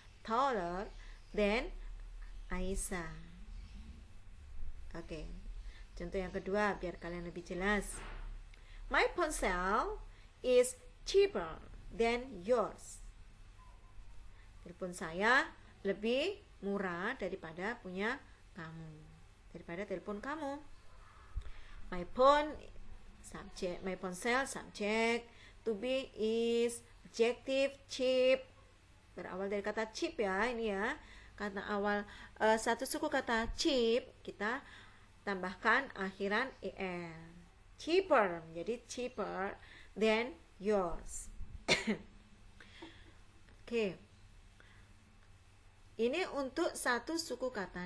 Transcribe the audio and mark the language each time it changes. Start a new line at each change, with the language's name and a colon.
English: Taller than Aisyah. Oke.
Indonesian: Contoh yang kedua biar kalian lebih jelas.
English: My ponsel is cheaper than yours.
Indonesian: Telepon saya lebih murah daripada punya kamu. Daripada telepon kamu.
English: My phone subject, my ponsel subject, to be is adjective, cheap.
Indonesian: Berawal dari kata cheap ya, ini ya. Kata awal satu suku kata cheap, kita tambahkan akhiran er.
English: Cheaper, jadi cheaper than yours.
Indonesian: Oke. Ini untuk satu suku kata.